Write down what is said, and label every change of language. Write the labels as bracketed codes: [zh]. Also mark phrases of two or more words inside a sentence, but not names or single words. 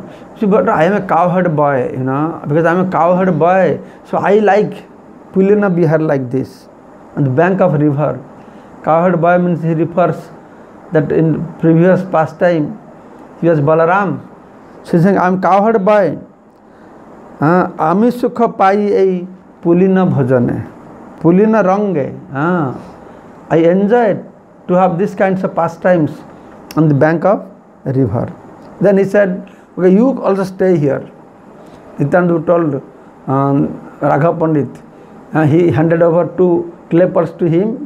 [en] See, but I am a cowherd boy, because I am a cowherd boy. So I like Pulina Bihar like this, on the bank of river. Cowherd boy means he refers that in previous pastime, he was Balaram. So he is saying, I am cowherd boy. [bn] হ্যাঁ আমি সুখ পাই এই পুলিন ভোজনে পুলিন রঙ্গে হ্যাঁ [en] I enjoyed to have this kinds of pastimes on the bank of river. Then he said, okay, you also stay here. Nityananda told Raghav Pandit, he handed over 2 clay pots to him.